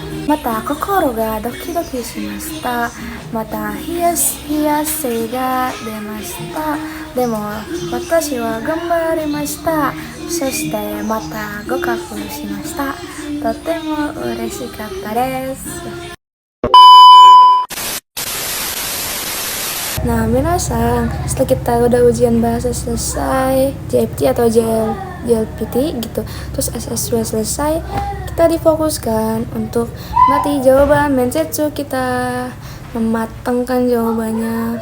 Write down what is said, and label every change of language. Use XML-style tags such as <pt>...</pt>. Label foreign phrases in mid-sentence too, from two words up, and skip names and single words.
<ja>また心がドキドキしました。また冷や汗が出ました。でも私は頑張りました。そしてまた合格しました。とても嬉しかったです。</ja> <id>Nah, minasang, setelah kita udah ujian bahasa selesai, JFT atau JLPT gitu, terus SSW selesai, kita difokuskan untuk melatih jawaban Mensetsu, kita mematangkan jawabannya.</id>